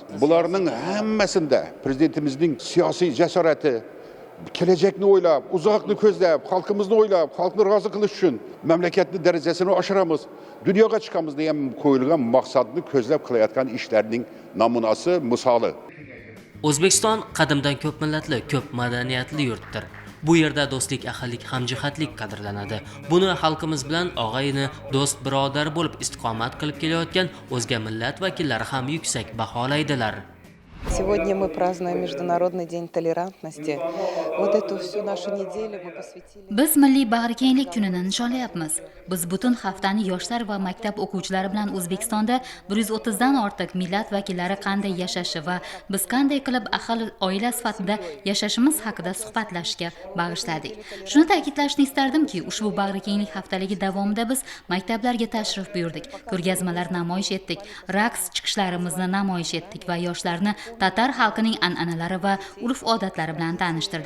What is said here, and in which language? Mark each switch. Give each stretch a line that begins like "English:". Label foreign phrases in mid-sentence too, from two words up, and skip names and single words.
Uzbek: Bularning hammasida prezidentimizning siyosiy jasorati, kelajakni o'ylab, uzoqni ko'zlab, xalqimizni o'ylab, xalqni rozi qilish uchun mamlakatning darajasini oshiramiz, dunyoga chiqamiz degan qo'yilgan maqsadni ko'zlab qilayotgan ishlarning namunasi, misoli. O'zbekiston qadimdan ko'p millatli, ko'p madaniyatli yurtdir. Bu yerda do'stlik, ahillik, hamjihatlik qadrlanadi. Buni xalqimiz bilan og'ayni, do'st, birodar bo'lib istiqomat qilib kelayotgan o'zga millat vakillari ham yuksak baholaydilar.
Russian: Сегодня мы празднуем Международный день толерантности. Вот эту всю нашу неделю мы посвятили...
Uzbek: Biz milliy bag'rikenglik kunini nishonlayapmiz. Biz butun haftani yoshlar va maktab o'quvchilari bilan O'zbekistonda 130 dan ortiq millat vakillari qanday yashashi va biz qanday qilib ahil oila sifatida yashashimiz haqida suhbatlashishga bag'ishladik. Shuni ta'kidlashni istardimki, ushbu bag'rikenglik haftaligi davomida biz maktablarga tashrif buyurdik, ko'rgazmalar namoyish etdik, raqs chiqishlarimizni namoyish etdik va yoshlarni tatar xalqining an'analari va urf-odatlari bilan tanishtirdik.